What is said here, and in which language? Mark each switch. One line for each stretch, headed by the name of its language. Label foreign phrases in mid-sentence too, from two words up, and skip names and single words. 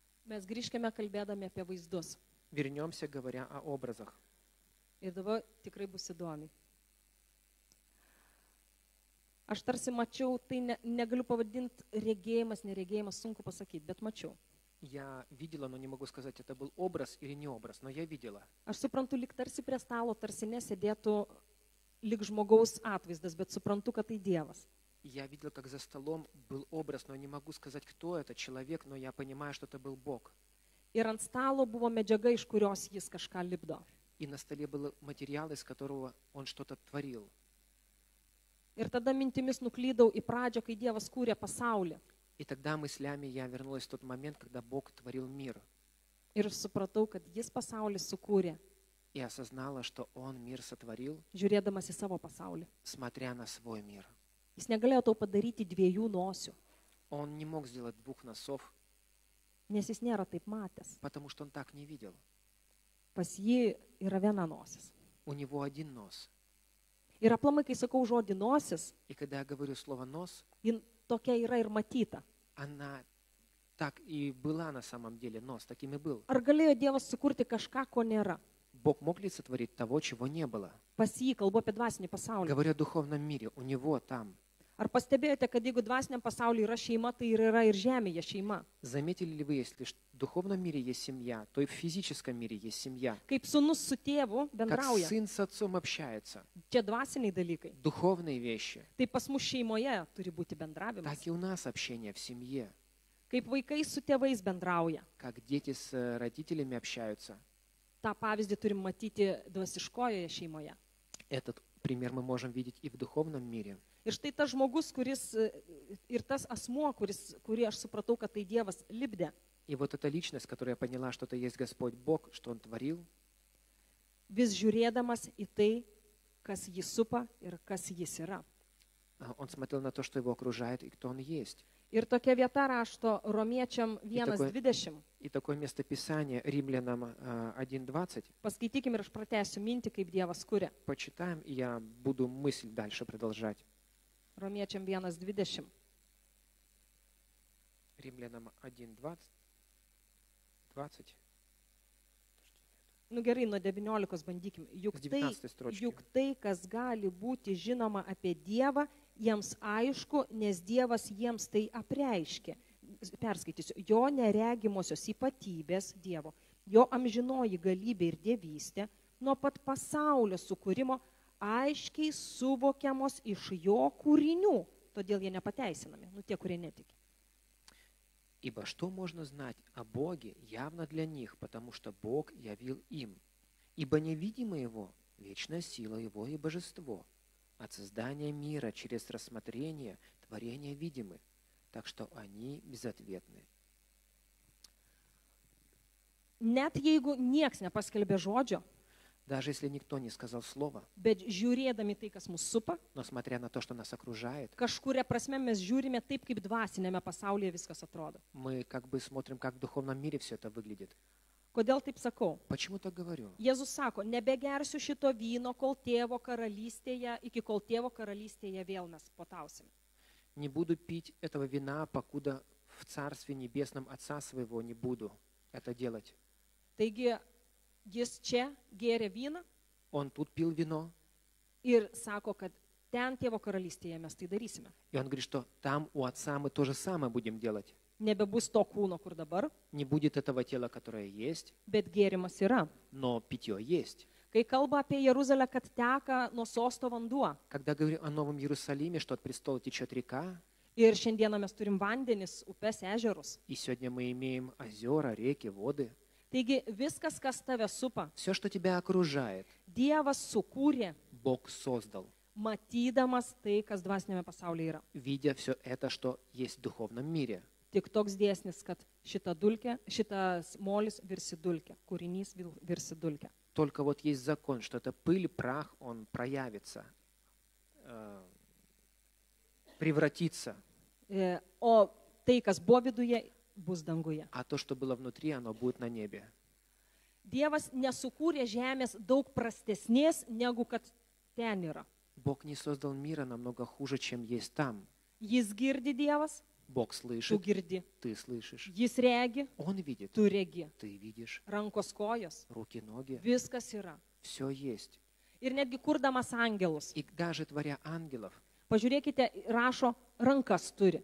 Lithuanian: Mes grįžkime kalbėdami apie vaizdus.
Russian: Вернемся, говоря о образах.
Lithuanian: Ir dabar tikrai bus įdomi. Aš tarsi mačiau, tai negaliu pavadinti regėjimas, neregėjimas, sunku pasakyti, bet mačiau.
Russian: Я видела, но не могу сказать, это был образ или не образ, но я видела.
Lithuanian: Aš suprantu, lyg tarsi prie stalo, tarsi nesėdėtų lyg žmogaus atvaizdas, bet suprantu, kad tai Dievas.
Russian: Я видела, как за столом был образ, но не могу сказать, кто это человек, но я понимаю, что это был Бог.
Lithuanian: Ir ant stalo buvo medžiaga, iš kurios jis kažką lipdo.
Russian: И на столе был материал, из которого он что-то творил.
Lithuanian: Ir tada mintimis nuklydau į pradžią, kai Dievas kūrė pasaulį.
Russian: И тогда мыслями я вернулась в тот момент, когда Бог творил мир.
Lithuanian: Ir supratau, kad jis pasaulį sukūrė,
Russian: И осознала, что Он мир сотворил,
Lithuanian: žiūrėdamas į savo pasaulį.
Russian: смотря на свой мир.
Lithuanian: Jis negalėjo tau padaryti dviejų nosių,
Russian: Он не mог сделать двух носов,
Lithuanian: nes jis nėra taip matęs.
Russian: потому что Он так не видел.
Lithuanian: Pas jį yra viena nosis.
Russian: У Него один нос.
Lithuanian: Ir aplamai, kai sakau žodį nosis,
Russian: И когда я говорю слово «нос»,
Lithuanian: jin tokia yra ir matyta.
Russian: она так и была на самом деле, нос таким и был.
Lithuanian: Ar galėjo Dievas sukurti kažką, ko nėra?
Russian: Бог мог ли сотворить того, чего не было?
Lithuanian: Pas jį kalbu apie dvasinį pasaulį.
Russian: Говорю о духовном мире, у Него там.
Lithuanian: Ar pastebėjote, kad jeigu dvasiniam pasaulyje yra šeima, tai ir yra ir žemėje šeima?
Russian: Заметили ли вы, если в духовном мире есть семья, то и в физическом мире есть семья?
Lithuanian: Kaip sūnus su tėvu
Russian: Как
Lithuanian: bendrauja.
Russian: сын с отцом общается.
Lithuanian: Čia dvasiniai dalykai.
Russian: Духовные вещи.
Lithuanian: Tai pas mus šeimoje turi būti bendravimas.
Russian: Так и у нас общение в семье.
Lithuanian: Kaip vaikai su tėvais bendrauja.
Russian: Как дети с родителями общаются.
Lithuanian: Ta pavyzdį turim matyti dvasiškojoje šeimoje.
Russian: Этот пример мы можем видеть и в духовном мире.
Lithuanian: Ir štai tas žmogus, kuris, ir tas asmuo, kurį aš supratau, kad tai Dievas lipdė,
Russian: И вот эта личность, которая поняла, что это есть Господь Бог, что Он творил,
Lithuanian: vis žiūrėdamas į tai, kas jį supa ir kas jis yra.
Russian: Он смотрел на то, что его окружает и кто Он есть.
Lithuanian: Ir tokia vieta rašto Romiečiam
Russian: такой- 1:20. И такое местописание Римлянам 1:20
Lithuanian: Paskaitykim ir aš pratęsiu mintį, kaip Dievas kuria.
Russian: почитаем, и я буду мысль дальше продолжать.
Lithuanian: Romiečiam 1:20.
Russian: Римлянам 1:20. 20.
Lithuanian: Nu gerai, nuo 19 bandykim.
Russian: С 19 строчки.
Lithuanian: Juk tai, kas gali būti žinoma apie Dievą, jiems aišku, nes Dievas jiems tai apreiškė. Perskaitysiu. Jo neregimosios ypatybės Dievo, jo amžinoji galybė ir dievystė, nuo pat pasaulio sukūrimo aiškiai suvokiamos iš jo kūrinių. Todėl jie nepateisinami, tie, kurie netiki.
Russian: Ибо что можно знать о Боге явно для них, потому что Бог явил им. Ибо невидимо Его, вечная сила Его и божество. От создания мира через рассмотрение творения видимы, так что они безответны.
Lithuanian: Net jeigu nieks nepaskelbė žodžio,
Russian: Даже если никто не сказал слова,
Lithuanian: bet žiūrėdami tai, kas mus supa,
Russian: но смотря на то, что нас окружает,
Lithuanian: kažkuria prasme mes žiūrime taip, kaip dvasinėme pasaulyje viskas atrodo.
Russian: мы как бы смотрим, как в духовном мире все это выглядит.
Lithuanian: Kodėl taip sakau?
Russian: Почему так говорю?
Lithuanian: Jėzus sako, nebegersiu šito vyno, kol tėvo karalystėje, iki kol tėvo karalystėje vėl mes potausime.
Russian: Не буду пить этого вина, покуда в Царстве Небесном Отца Своего не буду это делать.
Lithuanian: Taigi, jis čia gėrė vyną
Russian: Он тут пил вино,
Lithuanian: ir sako, kad ten tėvo karalystėje mes tai darysime.
Russian: и он говорит, что там у Отца мы то же самое будем делать.
Lithuanian: Nebebus to kūno, kur dabar,
Russian: Не будет этого тела, которое есть,
Lithuanian: bet gėrimas yra.
Russian: но питье есть.
Lithuanian: Kai kalba apie Jeruzalę, kad teka nuo sosto vanduo.
Russian: Когда говорю о Новом Иерусалиме, что от престола течет река,
Lithuanian: Ir šiandieną mes turim vandenis, upes, ežerus.
Russian: и сегодня мы имеем озера, реки, воды,
Lithuanian: Taigi viskas, kas tave supa,
Russian: все, что тебя окружает,
Lithuanian: Dievas sukūrė,
Russian: Бог создал,
Lithuanian: matydamas tai, kas dvasinėme pasaulyje yra.
Russian: видя все это, что есть в духовном мире.
Lithuanian: Tik toks dėsnis, kad šitas molis virsi dulkė, kūrinys virsi dulkė.
Russian: Только вот есть закон, что это пыль, прах, он проявится, превратится,
Lithuanian: O tai, kas buvo viduje, bus danguje.
Russian: а то, что было внутри, оно будет на небе.
Lithuanian: Dievas nesukūrė žemės daug prastesnės, negu kad ten yra.
Russian: Бог не создал мира намного хуже, чем есть там.
Lithuanian: Jis girdi Dievas,
Russian: Бог
Lithuanian: tu
Russian: слышит,
Lithuanian: girdi.
Russian: ты слышишь.
Lithuanian: Jis regi,
Russian: Он видит,
Lithuanian: tu regi.
Russian: ты видишь.
Lithuanian: Rankos kojos,
Russian: Руки, ноги,
Lithuanian: viskas yra.
Russian: все есть.
Lithuanian: Ir netgi kurdamas angelus.
Russian: И даже творя ангелов,
Lithuanian: Pažiūrėkite, rašo, rankas turi,